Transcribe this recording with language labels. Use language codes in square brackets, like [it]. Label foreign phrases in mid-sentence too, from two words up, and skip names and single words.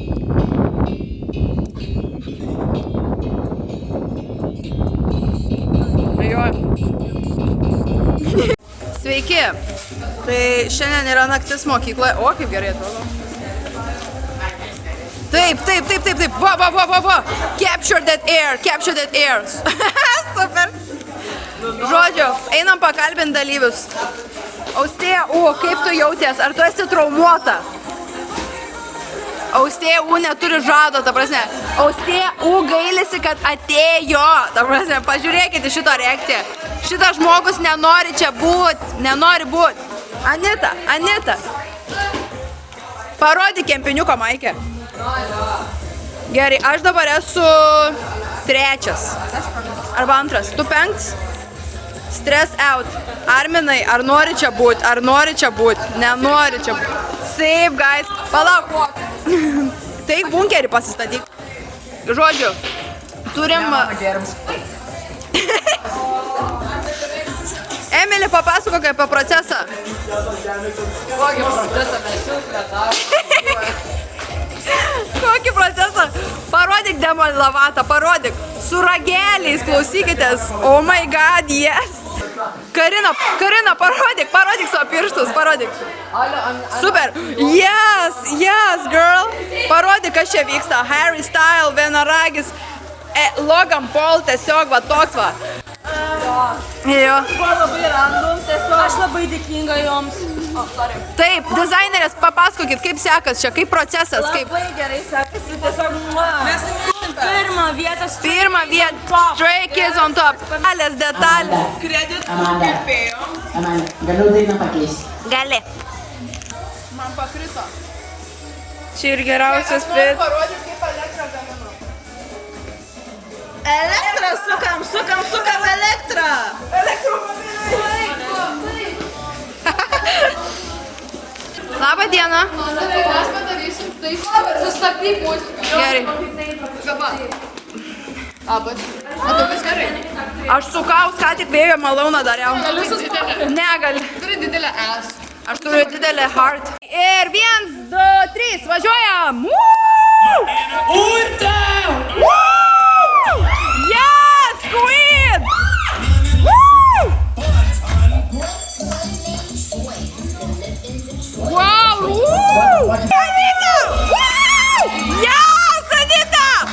[lt] Jo. Sveiki. Tai šiandien yra naktis mokykloje. O, kaip gerai atrodo. Taip. Va. [en] Capture that air. Super. [lt] Žodžiu, einam pakalbinti dalyvius. Austėja, kaip tu jauties? Ar tu esi traumuota? Austėja, neturi žado, ta prasme. Austėja, gailisi, kad atėjo. Ta prasme, pažiūrėkite šito reakciją. Šitas žmogus nenori čia būt. Nenori būt. Anita. Parodyk kempiniuką, Maikė. Gerai, aš dabar esu 3. Arba 2. Tu 5. [en] Stress out. [lt] Arminai, ar nori čia būt? Nenori čia būt. [en] Save, guys. Palauk. [lt] Taip, bunkerį pasistatyk. Žodžiu, turim... Emily, papasakok apie procesą. Kokį procesą? Parodyk Demo Lovato, parodyk. Su rageliais, klausykitės. [en] Oh my god, yes. [lt] Karina, parodyk savo pirštus, parodyk. [en] Super. Yes, girl. [lt] Parodyk, kas čia vyksta. Harry Style, vienaragis. Logan Paul, tiesiog va toks va. Jo. Buvo labai random, tiesiog aš labai dėkinga joms. Taip, dizainerės, papasakokit, kaip sekas čia, kaip procesas, kaip... Labai gerai sekasi, tiesiog pirmą vietą. [en] Stray Kids on top. [lt] Detalės. Amanda, galiu dainą pakeisti. Gali. Man pakrito. Čia ir geriausias fit. Parodyk, kaip elektrą gaminu. Elektrą sukam elektrą. Labą dieną. Mes padarysim taip, sustabdyk muziką. Gerai. Labas. Matau, vis gerai. Aš sukaus, ką tik vėjo malūną dariau. Negali. Turi didelę S. Aš turiu didelę heart. Ir 1, 2, 3, važiuojam. Urte! [en] Yes, queen! Wow! Anita! Yes, Anita!